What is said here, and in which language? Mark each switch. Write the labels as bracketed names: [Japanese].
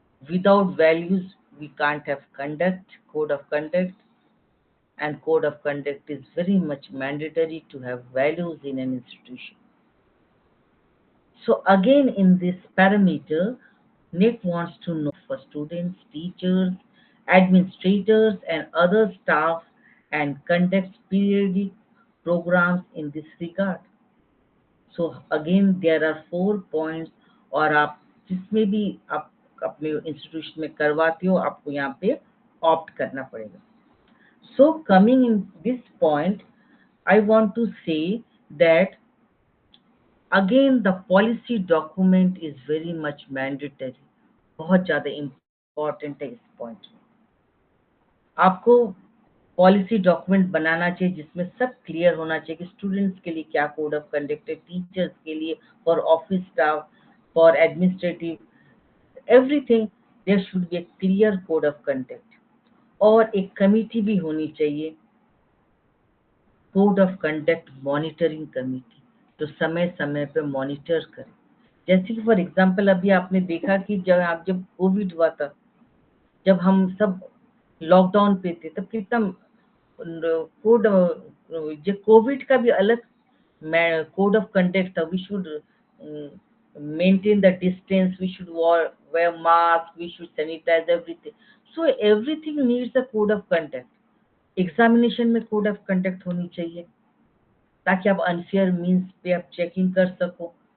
[English] Without values, we can't have code of conduct, and code of conduct is very much mandatory to have values in an institution. So again, in this parameter, Nick wants to know for students, teachers, administrators, and other staff, and conducts periodic programs in this regard. So again, there are 4 points, [Hindi] और आप जिसमें भी आप अपने institution में करवाते हो, आपको यहाँ पे ऑप्ट करना पड़ेगा. [English] So coming in this point, I want to say that again the policy document is very much mandatory. [Hindi] बहुत ज़्यादा इम्पोर्टेंट है इस पॉइंट में. आपको पॉलिसी डॉक्यूमेंट बनाना चाहिए जिसमें सब क्लियर होना चाहिए कि स्टूडेंट्स के लिए क्या कोड ऑफ कंडक्ट है, टीचर्स के लिए, for office staff, for administrative, [English] Everything there should be a clear code of conduct. [Hindi] और एक कमिटी भी होनी चाहिए, code of conduct monitoring committee, जो समय समय पे मॉनिटर करे. जैसे कि फॉर एग्जांपल अभी आपने देखा कि जब कोविड हुआ था, जब हम सब लॉकडाउन पे थे, तब कितना कोड, जो कोविड का भी अलग कोड ऑफ कंडक्ट था. [English] We should maintain the distance, we should wear mask, we should sanitize everything. So everything needs a code of conduct. [Hindi] Examination में कोड ऑफ कंडक्ट होनी चाहिए ताकि आप अनफेयर मीन्स पे आप चेकिंग कर सको.